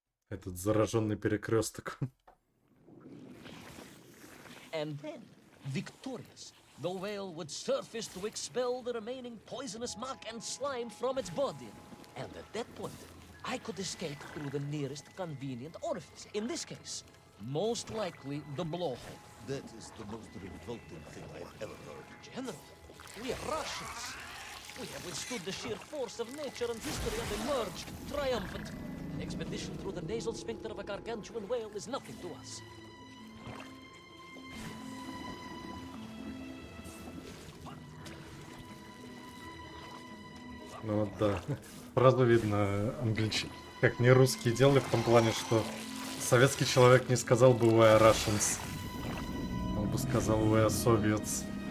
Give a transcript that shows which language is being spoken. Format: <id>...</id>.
<ru>Этот зараженный перекресток.</ru> <en>And then, victorious, the whale would surface to expel the remaining poisonous muck and slime from its body. And at that point, I could escape through the nearest convenient orifice. In this case, most likely the blowhole. That is the most revolting thing I've ever heard. General, we are Russians. We have withstood the sheer force of nature and history and emerged triumphant. An expedition through the nasal sphincter of a gargantuan whale is nothing to us.</en> <ru>Ну вот да. Сразу видно как не русские делали в том плане, что советский человек не сказал бы</ru> <en>«We are Russians».</en> <ru>Он бы сказал</ru> <en>«We are Soviets».</en>